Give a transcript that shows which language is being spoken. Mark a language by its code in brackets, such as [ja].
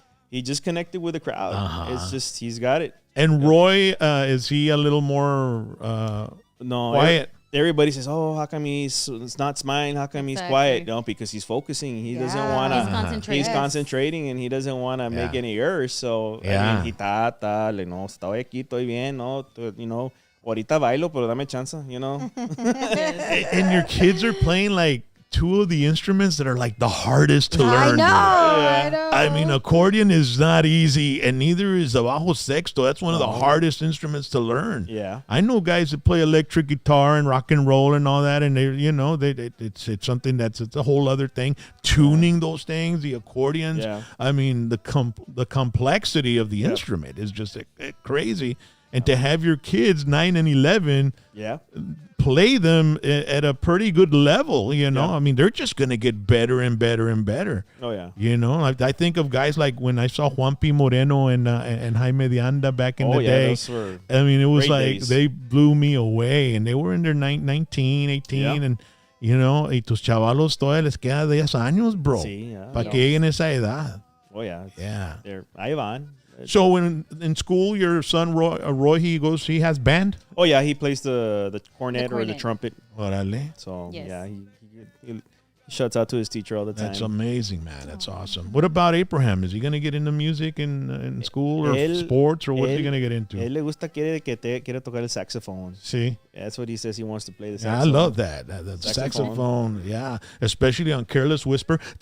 [en] He just connected with the crowd. It's just, he's got it. And Roy, is he a little more quiet? Everybody says, oh, how come it's not smiling? How come he's quiet? No, because he's focusing. He doesn't want to. He's concentrating, and he doesn't want to make any errors. So, I mean, he [es] no, estoy aquí, estoy bien, no, [en] you know, [es] ahorita bailo, pero dame chance, you know. [en] And your kids are playing like two of the instruments that are like the hardest to learn. I know. I mean, accordion is not easy, and neither is the bajo sexto. That's one of the hardest instruments to learn. Yeah. I know guys that play electric guitar and rock and roll and all that, and they, you know, it's something it's a whole other thing. Tuning those things, the accordions. Yeah. I mean, the complexity of the instrument is just crazy. And to have your kids 9 and 11 play them at a pretty good level, you know. I mean, they're just going to get better and better and better. Oh, yeah. You know, I think of guys like when I saw Juan P. Moreno and Jaime de Anda back in the day. Those were I mean, it was like days. they blew me away. And they were in their 19, 18. And, you know, [es] y tus chavalos todavía les queda 10 años, bro. Sí, ¿Para qué en esa edad? [en] Oh, yeah. Yeah. [es] Ahí van. [en] So when in school, your son Roy, he has band. Oh yeah, he plays the cornet or the trumpet. [es] Órale. [en] So Yes. yeah, he shouts out to his teacher all the time. That's amazing, man. That's awesome. What about Abraham? Is he going to get into music in school or sports, or what's he going to get into? [es] Él le gusta quiere tocar el saxophone. [en] See? That's what he says he wants to play the Yeah, I saxophone. love that. The saxophone. Yeah. Especially on Careless Whisper.